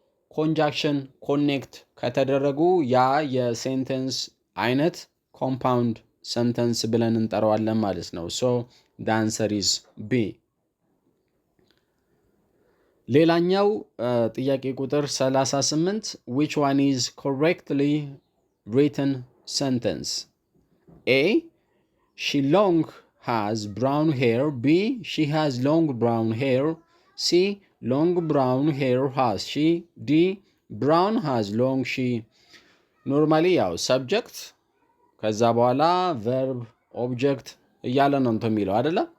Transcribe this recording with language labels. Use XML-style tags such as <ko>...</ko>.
<am>በኮንጃክሽን ኮኔክት ከተደረጉ ያ የሴንተንስ አይነት ኮምፓውንድ ሰንተንስ ብለን እንጠራዋለን ማለት ነው። ሶ</am> <en>the answer is B.</en> <am>ሌላኛው ጥያቄ ቁጥር 38</am> <en>which one is correctly written sentence? A she long has brown hair, B she has long brown hair, C long brown hair has she, D brown has long she.</en> <am>ኖርማሊ ያው ሰብጀክት ከዛ በኋላ ቨርብ ኦብጀክት እያለ ነው እንትን የሚለው አይደለ?</am>